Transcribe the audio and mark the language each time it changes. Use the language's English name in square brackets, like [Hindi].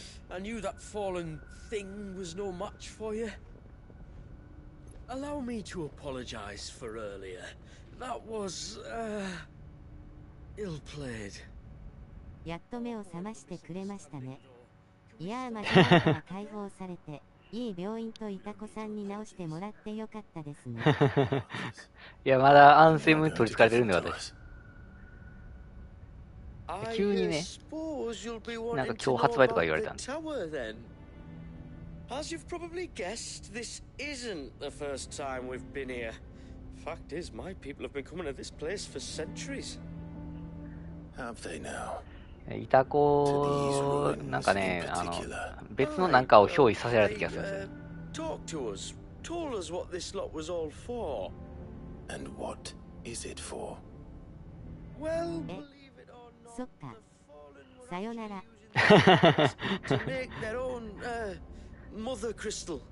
[English] I knew that fallen thing was no match for you. Allow me to apologize for earlier. That was, ill-played. [Japanese] やっと目を覚ましてくれましたね。いやー、間違いから解放されて、いい病院といた子さんに直してもらってよかったですね。いや、まだアンセム取り憑かれてるんで、私。急にね、なんか今日発売とか言われたんで。 [English] As you've probably guessed, this isn't the first time we've been here. Fact is, my people have been coming to this place for centuries. Have they now? [Japanese] いた子、なんかね、別のなんかを憑依させられた気がするんですよ。 [English] Talk to us. Told us what this lot was all for. And what is it for? Well, [Japanese] そっか。さよなら。 [English] to make their own, mother crystal.